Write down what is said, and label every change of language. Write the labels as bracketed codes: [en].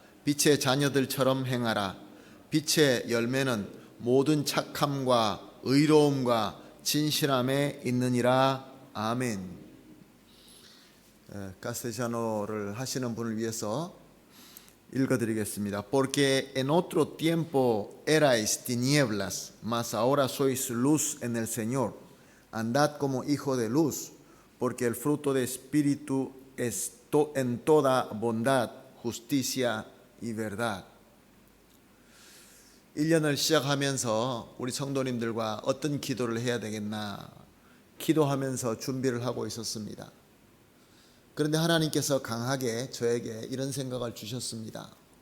[ko] 빛의 자녀들처럼 행하라. 빛의 열매는 모든 착함과 의로움과 진실함에 있느니라. 아멘. 카스텔라노를 하시는 분을 위해서 읽어드리겠습니다. [es] Porque en otro tiempo erais tinieblas, mas ahora sois luz en el Señor. Andad como hijo de luz, porque el fruto de espíritu es en toda bondad, justicia y verdad. [ko] 1년을 시작하면서 우리 성도님들과 어떤 기도를 해야 되겠나 기도하면서 준비를 하고 있었습니다. 그런데 하나님께서 강하게 저에게 이런 생각을 주셨습니다.